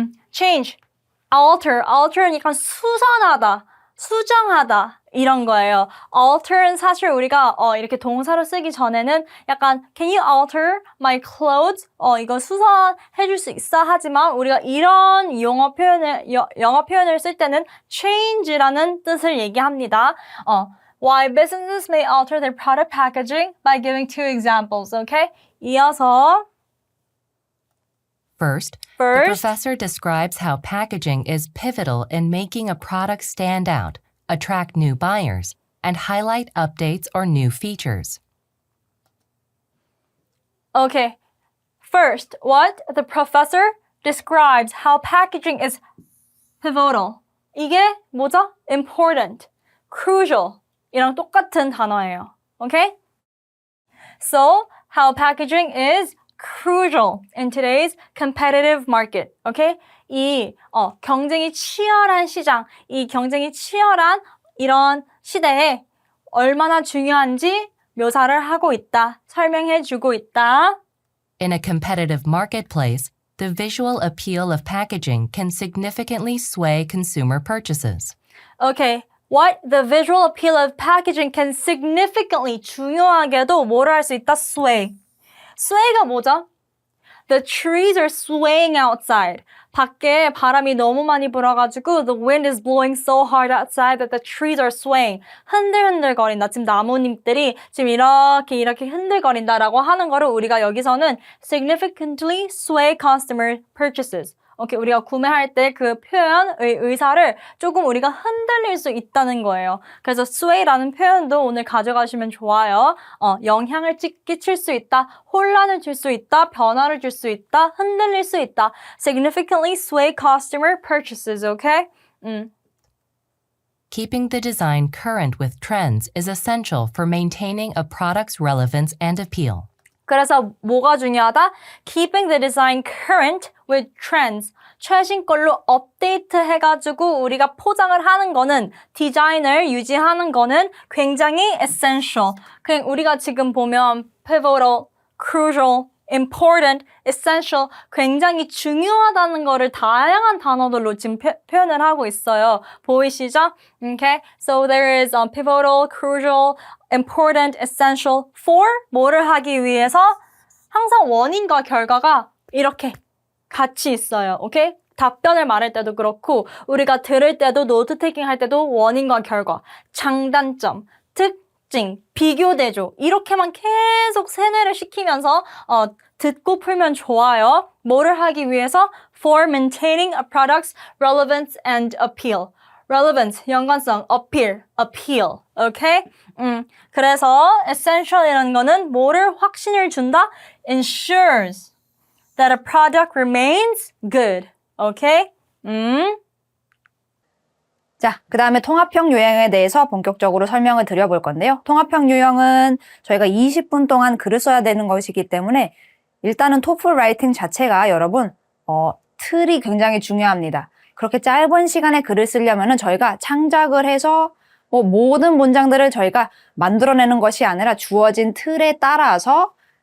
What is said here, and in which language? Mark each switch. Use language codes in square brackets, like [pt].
[ko] change, alter니까 수선하다, 수정하다 이런 거예요. alter는 사실 우리가 이렇게 동사로 쓰기 전에는 약간 [en] Can you alter my clothes? [ko] 이거 수선해 줄 수 있어 하지만 우리가 이런 영어 표현을 쓸 때는 change라는 뜻을 얘기합니다. [en] Why businesses may alter their product packaging by giving two examples. [ko] Okay? 이어서 [en] First, the professor describes how packaging is pivotal in making a product stand out, attract new buyers, and highlight updates or new features. Okay. First, what? The professor describes how packaging is pivotal. [ko] 이게 뭐죠? Important, crucial 이랑 똑같은 단어예요. [en] Okay? So, how packaging is crucial in today's competitive market. Okay? [ko] 이 경쟁이 치열한 시장, 이 경쟁이 치열한 이런 시대에 얼마나 중요한지 묘사를 하고 있다, 설명해 주고 있다. [en] In a competitive marketplace, the visual appeal of packaging can significantly sway consumer purchases. Okay. What? The visual appeal of packaging can significantly [ko] 중요하게도 뭐를 할 수 있다? [en] sway. [ko] sway가 뭐죠? [en] The trees are swaying outside. [ko] 밖에 바람이 너무 많이 불어가지고 [en] the wind is blowing so hard outside that the trees are swaying. [ko] 흔들흔들거린다. 지금 나뭇잎들이 지금 이렇게 흔들거린다라고 하는 거를 우리가 여기서는 [en] significantly sway customer purchases. [ko] 오케이, 우리가 구매할 때 그 표현의 의사를 조금 우리가 흔들릴 수 있다는 거예요. 그래서 sway라는 표현도 오늘 가져가시면 좋아요. 영향을 끼칠 수 있다, 혼란을 줄 수 있다, 변화를 줄 수 있다, 흔들릴 수 있다. [en] Significantly sway customer purchases, okay? Keeping the design current with trends is essential for maintaining a product's relevance and appeal. [ko] 그래서 뭐가 중요하다? [en] Keeping the design current with trends. [ko] 최신 걸로 업데이트 해가지고 우리가 포장을 하는 거는 디자인을 유지하는 거는 굉장히 essential. 그냥 우리가 지금 보면 pivotal, crucial, important, essential 굉장히 중요하다는 거를 다양한 단어들로 지금 표현을 하고 있어요. 보이시죠? Okay? [en] So there is pivotal, crucial, important, essential for [ko] 뭐를 하기 위해서 항상 원인과 결과가 이렇게 같이 있어요. 오케이? 답변을 말할 때도 그렇고 우리가 들을 때도 노트 테이킹 할 때도 원인과 결과, 장단점, 특징, 비교 대조 이렇게만 계속 세뇌를 시키면서 듣고 풀면 좋아요. 뭐를 하기 위해서? [en] For maintaining a product's relevance and appeal. [ko] relevance, 연관성, appeal. 오케이? 그래서 essential이라는 거는 뭐를 확신을 준다? [en] ensures that a product remains good. 오케이? [ko] 자, 그 다음에 통합형 요형에 대해서 본격적으로 설명을 드려볼 건데요. 통합형 요형은 저희가 20분 동안 글을 써야 되는 것이기 때문에 일단은 토플 라이팅 자체가 여러분 틀이 굉장히 중요합니다. 그렇게 짧은 시간에 글을 쓰려면은 저희가 창작을 해서 모든 문장들을 저희가 만들어내는 것이 아니라 주어진 틀에 따라서